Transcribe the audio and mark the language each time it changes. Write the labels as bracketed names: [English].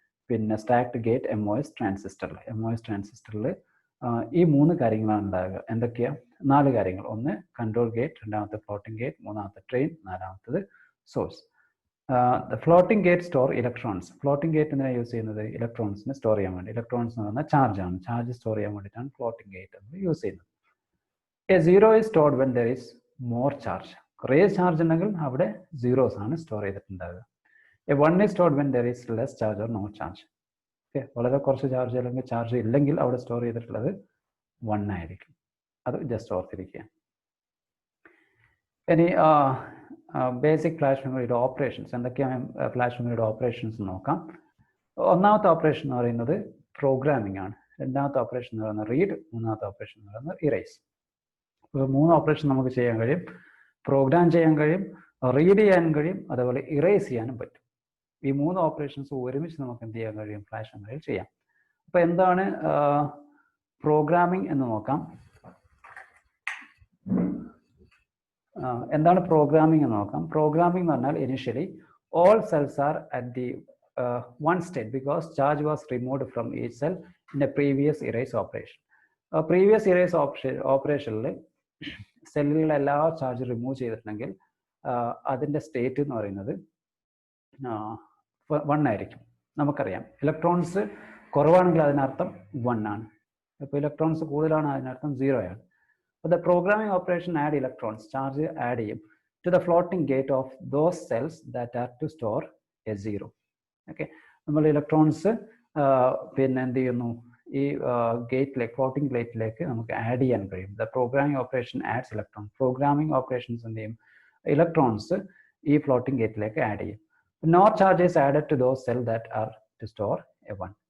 [Malayalam] പിന്നെ stacked gate MOS ട്രാൻസിസ്റ്ററിൽ ഈ 3 കാര്യങ്ങളാണ് ഉണ്ടാകുക. എന്തൊക്കെയാ? 4 കാര്യങ്ങൾ. ഒന്ന് കൺട്രോൾ ഗേറ്റ്, രണ്ടാമത്തെ ഫ്ലോട്ടിംഗ് ഗേറ്റ്, മൂന്നാമത്തെ ഡ്രെയിൻ, നാലാമത്തത് source. [English] Floating gate store electrons. [Malayalam] Floating gate എന്തിനാണ് യൂസ് ചെയ്യുന്നത്? ഇലക്ട്രോൺസിനെ സ്റ്റോർ ചെയ്യാൻ വേണ്ടി. ഇലക്ട്രോൺസ് എന്ന് പറഞ്ഞാൽ ചാർജ് ആണ്, ചാർജ് സ്റ്റോർ ചെയ്യാൻ വേണ്ടിയിട്ടാണ് ഫ്ലോട്ടിംഗ് ഗേറ്റ് നമ്മൾ യൂസ് ചെയ്യുന്നത്. [English] A 0 is stored when there is more charge. [Malayalam] കുറേ ചാർജ് ഉണ്ടെങ്കിൽ അവിടെ 0s ആണ് store ചെയ്തിട്ടുണ്ടാകുക. [English] A 1 is stored when there is less charge or no charge. [Malayalam] Okay, വളരെ കുറച്ച് ചാർജ് അല്ലെങ്കിൽ ചാർജ് ഇല്ലെങ്കിൽ അവിടെ സ്റ്റോർ ചെയ്തിട്ടുള്ളത് 1 ആയിരിക്കും. അത് ജസ്റ്റ് ഓർത്തിരിക്കുക. ഇനി ബേസിക് ഫ്ലാഷ് മെമ്മറിയുടെ ഓപ്പറേഷൻസ് എന്തൊക്കെയാണ്? ഫ്ലാഷ് മെമ്മറിയുടെ ഓപ്പറേഷൻസ് നോക്കാം. ഒന്നാമത്തെ ഓപ്പറേഷൻ എന്ന് പറയുന്നത് പ്രോഗ്രാമിംഗ് ആണ്. രണ്ടാമത്തെ ഓപ്പറേഷൻ എന്ന് പറയുന്നത് റീഡ്, മൂന്നാമത്തെ ഓപ്പറേഷൻ എന്ന് പറയുന്നത് ഇറേസ്. അപ്പോൾ 3 ഓപ്പറേഷൻ നമുക്ക് ചെയ്യാൻ കഴിയും. പ്രോഗ്രാം ചെയ്യാൻ കഴിയും, റീഡ് ചെയ്യാനും കഴിയും, അതേപോലെ ഇറേസ് ചെയ്യാനും പറ്റും. ഈ 3 ഓപ്പറേഷൻസ് ഒരുമിച്ച് നമുക്ക് എന്ത് ചെയ്യാൻ കഴിയും? ഫ്ലാഷ് മെമ്മറിയിൽ ചെയ്യാം. അപ്പോൾ എന്താണ് പ്രോഗ്രാമിംഗ് എന്ന് നോക്കാം. എന്താണ് പ്രോഗ്രാമിംഗ് എന്ന് നോക്കാം. [English] programming [Malayalam] എന്ന് പറഞ്ഞാൽ [English] Initially all cells are at the one state because charge was removed from each cell in a previous erase operation. [Malayalam] Previous erase ഓപ്പറേഷനിൽ സെല്ലുകളിലെ എല്ലാ ചാർജ് റിമൂവ് ചെയ്തിട്ടുണ്ടെങ്കിൽ അതിൻ്റെ സ്റ്റേറ്റ് എന്ന് പറയുന്നത് 1 ആയിരിക്കും. നമുക്കറിയാം ഇലക്ട്രോൺസ് കുറവാണെങ്കിൽ അതിനർത്ഥം 1 ആണ്. ഇപ്പോൾ ഇലക്ട്രോൺസ് കൂടുതലാണ് അതിനർത്ഥം 0 ആണ്. [English] അപ്പോൾ the programming operation add electrons [Malayalam] charge add ചെയ്യും [English] to the floating gate of those cells that are to store a 0. [Malayalam] Okay, നമ്മൾ ഇലക്ട്രോൺസ് പിന്നെ എന്ത് ചെയ്യുന്നു, ഈ ഗേറ്റിലേക്ക് ഫ്ലോട്ടിംഗ് ഗേറ്റിലേക്ക് നമുക്ക് ആഡ് ചെയ്യാൻ കഴിയും. [English] The programming operation adds electron. [Malayalam] Programming operations എന്ത് ചെയ്യും, ഇലക്ട്രോൺസ് ഈ ഫ്ലോട്ടിംഗ് ഗേറ്റിലേക്ക് ആഡ് ചെയ്യും. [English] No charges added to those cell that are to store a 1.